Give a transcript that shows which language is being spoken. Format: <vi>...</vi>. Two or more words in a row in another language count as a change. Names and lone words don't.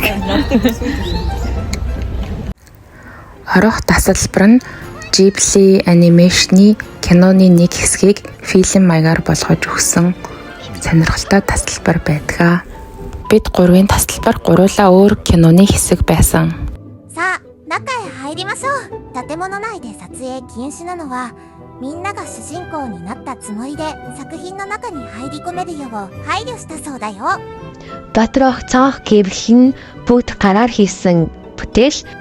<mn>Орох тасалбар нь Ghibli анимашны киноны нэг хэсгийг фильм маягаар болгож өгсөн сонирхолтой тасалбар байдаг. Бид гурвын тасалбар гуруулаа өөр киноны хэсэг байсан.</mn> <ja>さあ、中へ入りましょう。建物内で撮影禁止なのは、みんなが主人公になったつもりで作品の中に入り込めるよう配慮したそうだよ。</ja> <mn>Доторх цонх гэвлэх нь бүгд гараар хийсэн бүтээл.</mn>